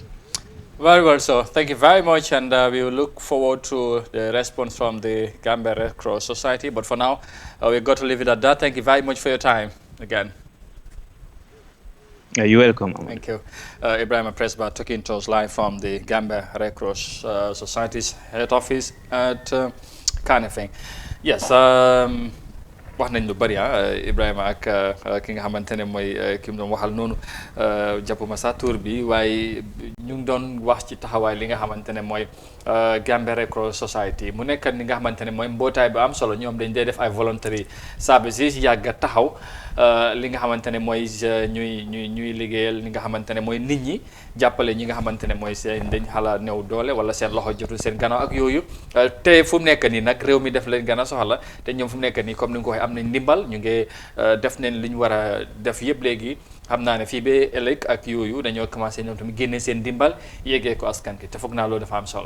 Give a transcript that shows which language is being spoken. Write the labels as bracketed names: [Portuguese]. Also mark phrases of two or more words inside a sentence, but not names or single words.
[English] Very well, so thank you very much, and we will look forward to the response from the Gambia Red Cross Society. But for now, we've got to leave it at that. Thank you very much for your time again. You're welcome. Thank you. Ibrahim Presba talking to us live from the Gambia Red Cross Society's head office at Kanifing. Yes. [Wolof] wax nañ lu bari Ibrahima ak ki nga xamante ne mooy ki mu doon waxal noonu jàppuma sa tur bi waaye ñu ngi doon wax ci taxawaay li nga xamante ne mooy Gambia Red Cross Society mu nekk ni nga xamante ne mooy mbootaay bu am solo ñoom dañ day def ay [English] voluntary services [Wolof] yàgg taxaw li nga xamante ne mooy ñuy liggéeyal li nga xamante ne mooy nit ñi jàppale ñi nga xamante ne mooy seen dañ xala néew doole wala seen loxo jotul seen gannaaw ak yooyu te fu mu nekk nii nag réew mi def leen gën a soxla te ñoom fu mu nekk nii comme ni nga ko waxee am nañ ndimbal ñu ngi def nañ li ñu war a def yëpp léegi xam naa ne fii ba ëllëg ak yooyu dañoo commencé ñoom tamit génne seen ndimbal yeggee ko askan ki te foog naa loolu dafa am solo.